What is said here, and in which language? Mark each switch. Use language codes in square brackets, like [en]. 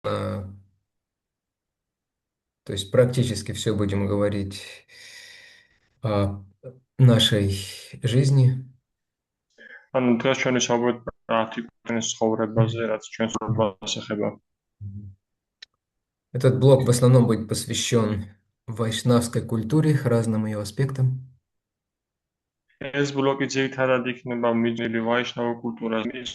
[ru] То есть практически все будем говорить о нашей жизни. [ka] ანუ დღეს ჩვენი საუბრობთ პრაქტიკულ ცხოვრებაზე, [ru] Мгм. [ka] რაც ჩვენს ცხოვრებას ეხება. [ru] Мгм. Этот блок в основном будет посвящен вайшнавской культуре, разным ее аспектам. [ka] ეს ბლოკი ძირითადად იქნება მიძნილი ვაიშნავ კულტურაზე.